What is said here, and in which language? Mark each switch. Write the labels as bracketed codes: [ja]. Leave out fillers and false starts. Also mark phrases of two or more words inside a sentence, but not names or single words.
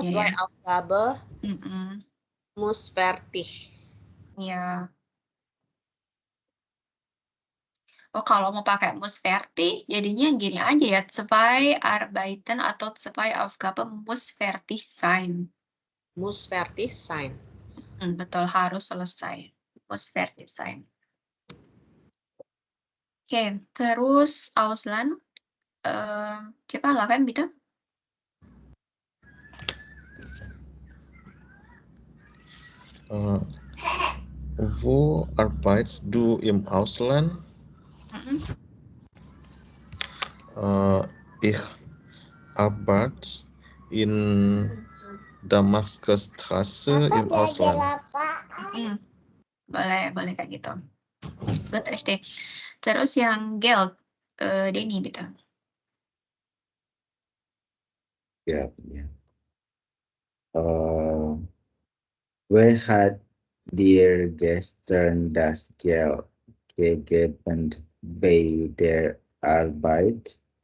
[de] Zwei [id] ya. [de] Aufgabe muss fertig. [id] Ya. Oh, kalau mau pakai [de] muss fertig, [id] jadinya gini aja ya. [de] Zwei Arbeiten atau zwei Aufgabe muss fertig sein. Muss fertig sein. [id] Betul, harus selesai. [de] Muss fertig sein. [id] Oke, terus Ausland. Coba lakukan bitte. [de] Wo arbeitest du im Ausland? Ich arbeite in Damaskusstraße im Ausland. [id] Boleh kayak gitu. Good, Riste. Terus yang Geld, Denny bitte. [de] Ja. Wer hat dir gestern das Geld gegeben bei der Arbeit?